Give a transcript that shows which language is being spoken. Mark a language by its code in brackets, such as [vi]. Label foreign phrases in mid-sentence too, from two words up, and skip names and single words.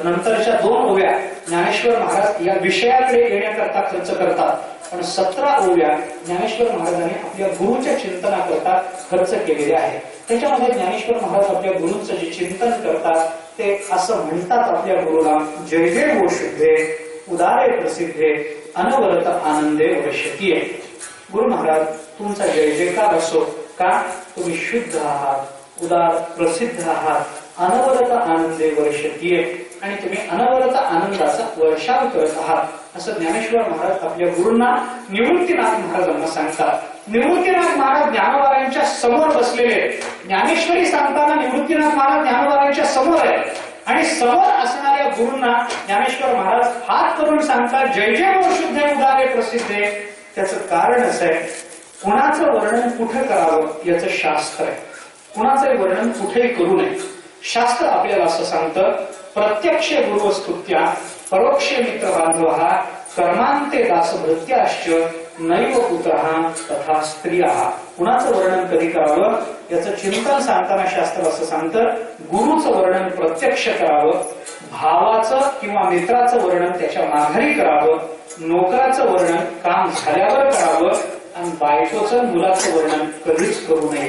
[mr] नंतरच्या 2 ओव्या ज्ञानेश्वर महाराज या विषयाकडे येण्याकरता खर्च करतात. पण 17 ओव्या ज्ञानेश्वर महाराजांनी आपल्या गुरुच्या चिंतनाकरता खर्च केलेले आहे. त्याच्यामध्ये ज्ञानेश्वर महाराज आपल्या गुरूंचं जे चिंतन करतात ते असं म्हणतात आपल्या गुरुला, जय जय वो शुद्धे उदारे प्रसिद्धे अनवरत आनंदे वर्षतीये. गुरु महाराज तुमचा जय जयकार असो का तुम्ही शुद्ध आहात, उदार प्रसिद्ध आहात, अनवरत आनंदे वर्षतीये आणि तुम्ही अनवरत आनंदाचा वर्षाव करत आहात असं ज्ञानेश्वर महाराज आपल्या गुरूंना निवृत्तीनाथ महाराजांना सांगतात. निवृत्तीनाथ महाराज ज्ञानोबारांच्या समोर बसलेले. ज्ञानेश्वरी सांगताना निवृत्तीनाथ महाराज ज्ञानोबारांच्या समोर आहे आणि समोर असणाऱ्या गुरूंना ज्ञानेश्वर महाराज हात करून सांगतात, जय जय वो शुद्धे उदारे प्रसिद्धे. त्याचं कारण असं आहे, कुणाचं वर्णन कुठे करावं याचं शास्त्र आहे. कुणाचंही वर्णन कुठेही करू नये. शास्त्र आपल्याला असं सांगतं, [sa] प्रत्यक्ष गुरुस्तुत्या परोक्ष मित्र बांधवा कर्मांते दासभृत्याश्च नैव पुत्रः तथा स्त्रियः. [mr] कुणाचं वर्णन कधी करावं याचं चिंतन सांगताना शास्त्र असं सांगतं, गुरुचं वर्णन प्रत्यक्ष करावं, भावाचं किंवा मित्राचं वर्णन त्याच्या माघारी करावं, नोकराचं वर्णन काम झाल्यावर करावं आणि बायकोचं मुलाचं वर्णन कधीच करू नये.